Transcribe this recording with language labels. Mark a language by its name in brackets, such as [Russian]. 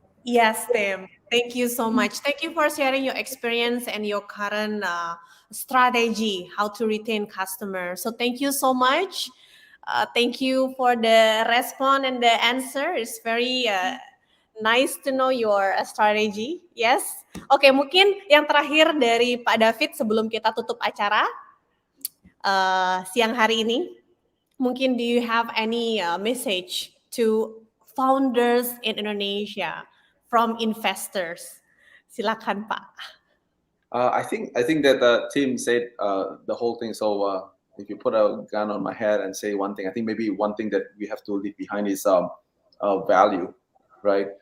[English] Yes, Tim. Thank you so much. Thank you for sharing your experience and your current strategy, how to retain customers. So thank you so much. Thank you for the response and the answer. It's very nice to know your strategy. Yes. [Indonesian] Oke, mungkin yang terakhir dari Pak David sebelum kita tutup acara siang hari ini. Mungkin [English] do you have any message to founders in Indonesia from investors? [Indonesian] Silakan, Pak. [English] I think that the team said the whole thing. So if you put a gun on my head and say one thing, I think maybe one thing that we have to leave behind is value, right?